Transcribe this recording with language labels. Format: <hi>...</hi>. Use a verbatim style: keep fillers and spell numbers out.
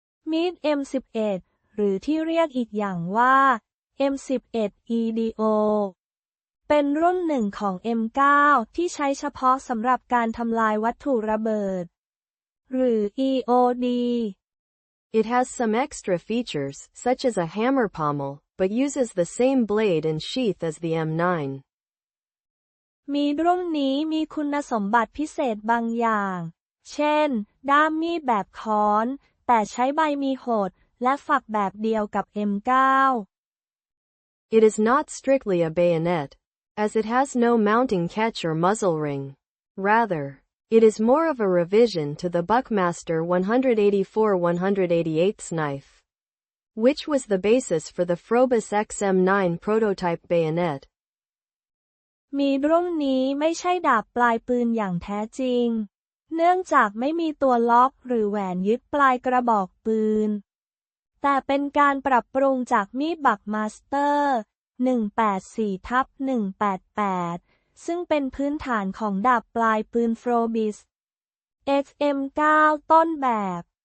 <th>มีด เอ็ม สิบเอ็ด หรือที่เรียกอีกอย่างว่า เอ็ม สิบเอ็ด อี ดี โอ เป็นรุ่นหนึ่งของ เอ็ม ไนน์ ที่ใช้เฉพาะสำหรับการทำลายวัตถุระเบิดหรือ อี โอ ดี</th> <en>It has some extra features, such as a hammer pommel, but uses the same blade and sheath as the เอ็ม ไนน์.</en> <th>มีดรุ่นนี้มีคุณสมบัติพิเศษบางอย่างเช่นด้ามมีดแบบค้อนแต่ใช้ใบมีโหดและฝักแบบเดียวกับ เอ็ม ไนน์</th> <en>It is not strictly a bayonet, as it has no mounting catch or muzzle ring. Rather,It is more of a revision to the Buckmaster one eighty-four one eighty-eight knife, which was the basis for the Frobis X M nine prototype bayonet.</en> <th>มีดรุ่นนี้ไม่ใช่ดาบปลายปืนอย่างแท้จริงเนื่องจากไม่มีตัวล็อกหรือแหวนยึดปลายกระบอกปืนแต่เป็นการปรับปรุงจากมีด Buckmaster หนึ่งแปดสี่ทับหนึ่งแปดแปดซึ่งเป็นพื้นฐานของดาบปลายปืน Frobis เอ็กซ์ เอ็ม ไนน์ ต้นแบบ</th>